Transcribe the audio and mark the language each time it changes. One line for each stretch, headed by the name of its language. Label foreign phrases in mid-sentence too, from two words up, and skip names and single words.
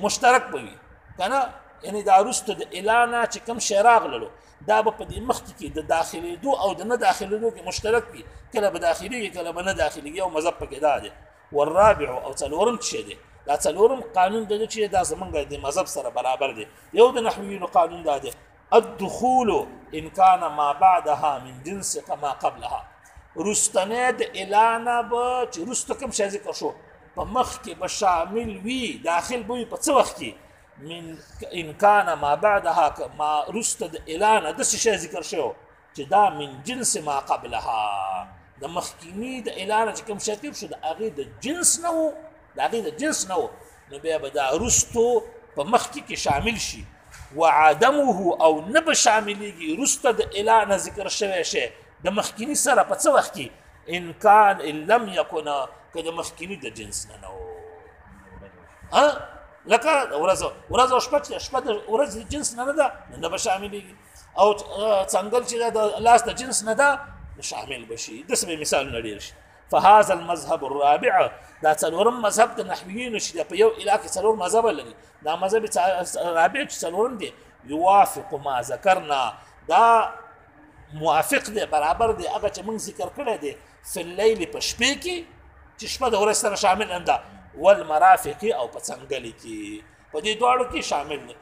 Pashto: مشترک به وي که نه، یعنې دا وروسته د اله نه چې کوم شی راغللو دا به په دې مخکې کې د داخلېدو او د نه داخلېدو کې مشترک وي، کله به داخلېږي کله به نه داخلېږي. یو مذهب پکې دا دی. والرابع او 4م چې دی، دا 4م قانون د چې دا زمونږ د مذهب سره برابر دی. یو د نحویینو قانون دا دی
Arabic: الدخول ان كان ما بعدها من جنس ما قبلها،
Pashto: رستنه د اله نه به چې وروسته کوم شی ذکر شو په مخ کې به شامل وي، داخل به وي په څه وخت کې؟
Arabic: من ان كان ما بعدها،
Pashto: ما رسته د اله نه داسې شی ذکر شوی چې دا
Arabic: من جنس ما قبلها،
Pashto: د مخکیني د اله نه چې کوم شی تېر شو د هغې د جنس نه و، د هغې د جنس نه و، نو بیا به دا وروستو په مخکې کې شامل شي. وعدمه او نه به شاملېږي وروسته د اله نه ذکر شوی شی د مخکیني سره په څه وخت کې؟
Arabic: ان کان ان لم یکن،
Pashto: که د مخکیني د جنس نه نه و. لکه ورځ او شپه چې شپه د ورځ د جنس نه ده نه به شاملېږي، او څنګل چې د لاس د جنس نه ده شامل به شي. داسې به مثالونه ډېر شي.
Arabic: فهذا المذهب الرابع،
Pashto: دا 4م مذهب د نحویینو چې په یو اله کې 4 مذهبه لري، دا مذهب رابع چې 4م دی
Arabic: یوافق ما ذکرنا،
Pashto: دا موافق دی، برابر دی هغه چې موږ ذکر کړی دی
Arabic: فی اللیل
Pashto: په شپې کې چې شپه د ورځ سره شامل هم ده، والمرافق او په څنګلې کې، په دې دواړو کې شامل دی.